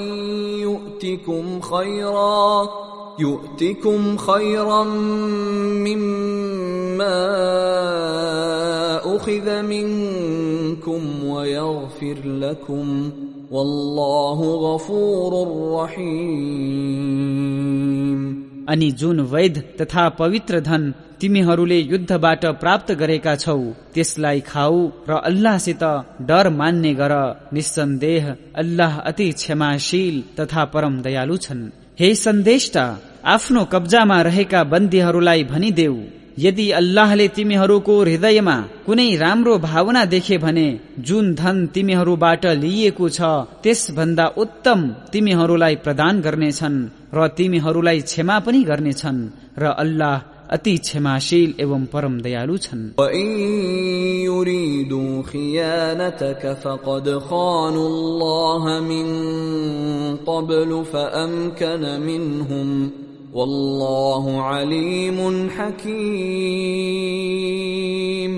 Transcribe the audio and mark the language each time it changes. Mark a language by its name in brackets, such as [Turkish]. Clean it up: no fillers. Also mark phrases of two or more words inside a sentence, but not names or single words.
[Arabic] يؤتكم خيرا مما أخذ منكم ويغفر لكم والله غفور رحيم. [Nepali] अनि जुन वैध तथा पवित्र धन तिमीहरूले युद्धबाट प्राप्त गरेका छौ, त्यसलाई खाऊ र अल्लाहसित डर मान्ने गर। निस्सन्देह अल्लाह अति क्षमाशील तथा परम दयालु छन्। हे सन्देष्टा, आफ्नो कब्जामा रहेका बन्दीहरूलाई भनिदेऊ, यदि अल्लाहले तिमीहरूको हृदयमा कुनै राम्रो भावना देखे भने जुन धन तिमीहरूबाट लिइएको छ त्यसभन्दा उत्तम तिमीहरूलाई प्रदान गर्नेछन् र तिमीहरूलाई क्षमा पनि गर्नेछन् र अल्लाह अति क्षमाशील एवं परम दयालु छन्। [Arabic] وَإِن يُرِيدُوا خِيَانَتَكَ فَقَدْ خَانُوا اللَّهَ مِن قَبْلُ فَأَمْكَنَ مِنْهُمْ والله عليم حكيم.